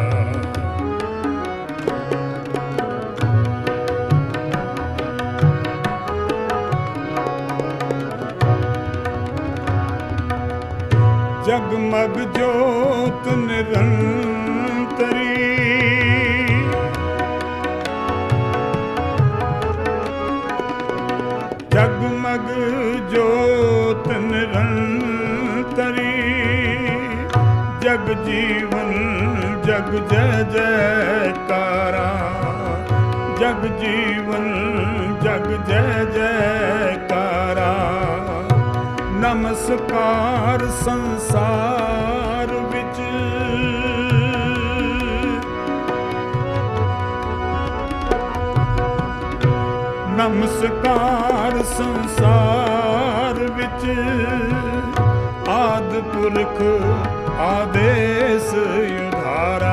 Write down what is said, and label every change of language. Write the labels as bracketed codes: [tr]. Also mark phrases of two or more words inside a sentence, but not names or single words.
[hi] जगमग जोत निरंतरी, जगमग जोत निरंतरी। जग जीवन जग जय जयकारा, [pa] ਜਗ ਜੀਵਨ ਜਗ ਜੈ ਜੈਕਾਰਾ। ਨਮਸਕਾਰ ਸੰਸਾਰ ਵਿੱਚ ਨਮਸਕਾਰ ਸੰਸਾਰ ਵਿੱਚ ਆਦਿ ਪੁਰਖ ਆਦੇਸ ਉਧਾਰਾ।